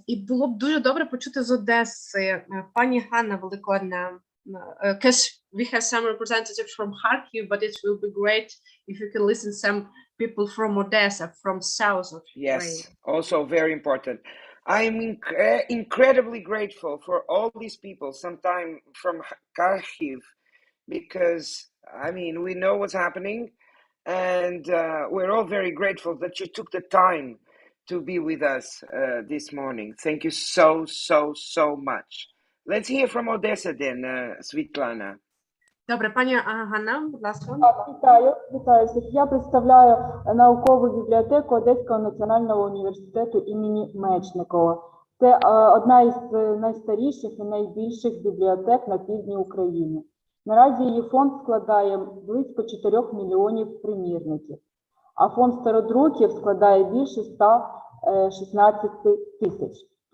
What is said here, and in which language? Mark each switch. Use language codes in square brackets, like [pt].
[uk] І було б дуже добре почути з Одеси пані Ганна Великодна. [en] Because we have some representatives from Kharkiv, but it will be great if you can listen some people from Odessa, from south of Ukraine. Yes, also very important. I'm incredibly grateful for all these people, sometimes from Kharkiv, because, I mean, we know what's happening, and we're all very grateful that you took the time to be with us this morning. Thank you so much. Let's hear from Odessa then, Svitlana. [uk] Добре, пані Ганна, будь ласка. Вітаю всіх. Я представляю наукову бібліотеку Одеського національного університету імені Мечникова. Це одна із найстаріших і найбільших бібліотек на півдні України. Наразі її фонд складає близько 4 мільйонів примірників, а фонд стародруків складає більше 116 тисяч.